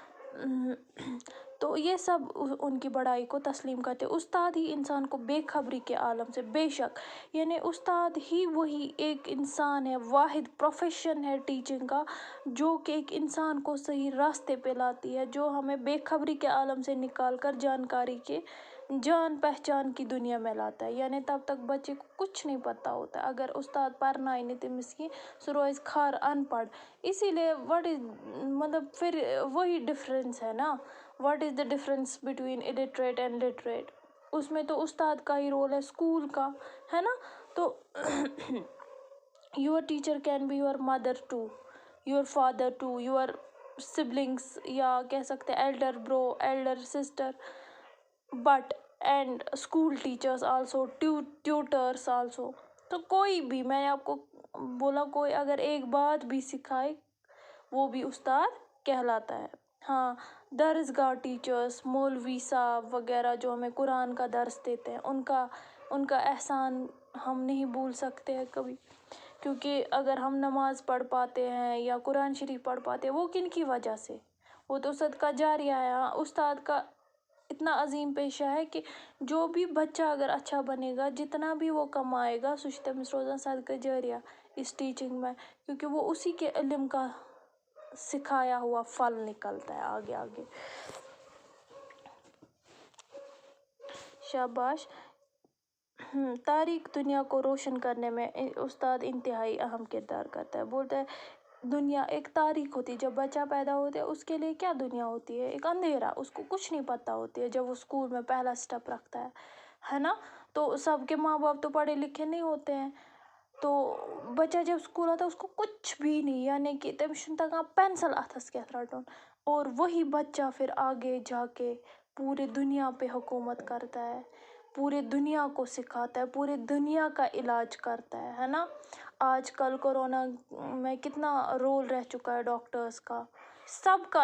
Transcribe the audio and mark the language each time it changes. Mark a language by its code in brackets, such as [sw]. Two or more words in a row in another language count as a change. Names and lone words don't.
[ur] تو یہ سب ان کی بڑائی کو تسلیم کرتے. استاد ہی انسان کو بےخبری کے عالم سے، بےشک، یعنی استاد ہی وہی ایک انسان ہے، واحد پروفیشن ہے ٹیچنگ کا، جو کہ ایک انسان کو صحیح راستے پہ لاتی ہے، جو ہمیں بےخبری کے عالم سے نکال کر جانکاری کے جان پہچان کی دنیا میں لاتا ہے. یعنی تب تک بچے کو کچھ نہیں پتہ ہوتا ہے. [ks] اگر استاد پرنائی نہیں تٔمِس کینٛہہ سُہ روزِ کھار ان پڑھ. [ur] اسی لیے [en] what is [ur] مطلب پھر وہی ڈفرینس ہے نا. [en] What is the difference between illiterate and literate. [ur] اس میں تو استاد کا ہی رول ہے, اسکول کا ہے نا. [en] تو your teacher can be your mother too, your father too, your siblings, [ur] یا کہہ سکتے [en] elder bro, elder sister, but and school teachers also, tutors also. [ur] تو کوئی بھی, میں نے آپ کو بولا, کوئی اگر ایک بات بھی سکھائے وہ بھی استاد کہلاتا ہے. ہاں, درسگاہ ٹیچرس, مولوی صاحب وغیرہ جو ہمیں قرآن کا درس دیتے ہیں, ان کا احسان ہم نہیں بھول سکتے ہیں کبھی. کیونکہ اگر ہم نماز پڑھ پاتے ہیں یا قرآن شریف پڑھ پاتے ہیں, وہ کن کی وجہ سے؟ وہ تو صدقہ جاریہ ہے. استاد کا اتنا عظیم پیشہ ہے کہ جو بھی بچہ اگر اچھا بنے گا, جتنا بھی وہ کمائے گا, [ks] سُہ چھُ تٔمِس روزان صدقہ جاریہ [ur] اس ٹیچنگ میں. کیونکہ وہ اسی کے علم کا سکھایا ہوا پھل نکلتا ہے آگے آگے. شاباش. تاریخ دنیا کو روشن کرنے میں استاد انتہائی اہم کردار کرتا ہے. بولتا ہے دنیا ایک تاریخ ہوتی ہے. جب بچہ پیدا ہوتا ہے اس کے لیے کیا دنیا ہوتی ہے؟ ایک اندھیرا. اس کو کچھ نہیں پتہ ہوتی ہے جب وہ اسکول میں پہلا اسٹیپ رکھتا ہے نا. تو سب کے ماں باپ تو پڑھے لکھے نہیں ہوتے ہیں. تو بچہ جب اسکول آتا ہے اس کو کچھ بھی نہیں, یعنی کہ [ks] تٔمِس چھُنہٕ تگان پینسل اتھس کیٚتھ رٹُن. [ur] اور وہی بچہ پھر آگے جا کے پورے دنیا پہ حکومت کرتا ہے, پورے دنیا کو سکھاتا ہے, پورے دنیا کا علاج کرتا ہے نا. آج کل کورونا میں کتنا رول رہ چکا ہے ڈاکٹرس کا, سب کا.